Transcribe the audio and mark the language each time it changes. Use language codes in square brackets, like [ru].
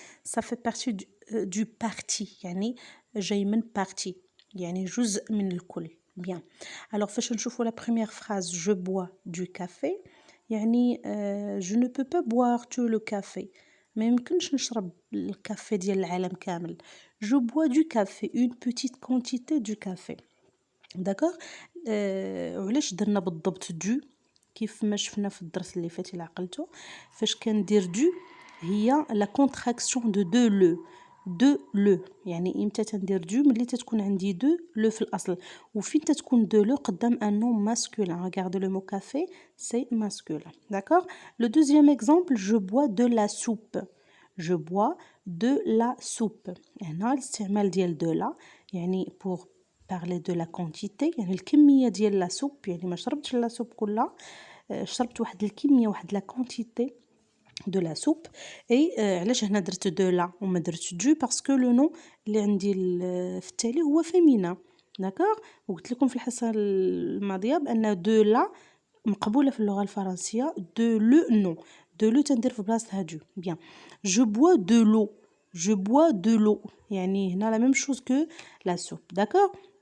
[fr] Ça fait partie du parti [ar] يعني جاي من parti يعني جزء من الكل. [fr] Bien. Alors [ar] فاش نشوفوا [fr] la première phrase je bois du café [ar] يعني [fr] je ne peux pas boire tout le café. [ar] ما يمكنش نشرب الكافي ديال العالم كامل. [fr] Je bois du café, une petite quantité du café. D'accord. [ar] وعلاش درنا بالضبط du كيف ما شفنا في الدرس اللي فات إلا عقلتوا فاش كندير du هي [fr] la contraction de deux le [ar] يعني امتى تندير du ملي تتكون عندي deux le في الاصل وفين تتكون deux le قدام [fr] un nom masculin. Regardez le mot café, c'est masculin. D'accord. Le deuxième exemple, je bois de la soupe. Je bois de la soupe. [ar] هنا الاستعمال ديال de la يعني [fr] pour parler de la quantité [ar] يعني الكمية ديال لا سوب يعني ما شربتش لا سوب كلها شربت واحد الكمية واحد لا كونتيتي de la soupe et علاش هنا درت de la وما درت du [fr] parce que le nom [ar] اللي عندي في التالي هو féminin. [fr] d'accord. [ar] وقلت لكم في الحصة الماضية بأن de la مقبولة في اللغة الفرنسية [fr] de le non de le [ar] تندير في بلاصتها du. [fr] bien. je bois de l'eau. je bois de l'eau [ar] يعني هنا [fr] la même chose que la soupe. d'accord.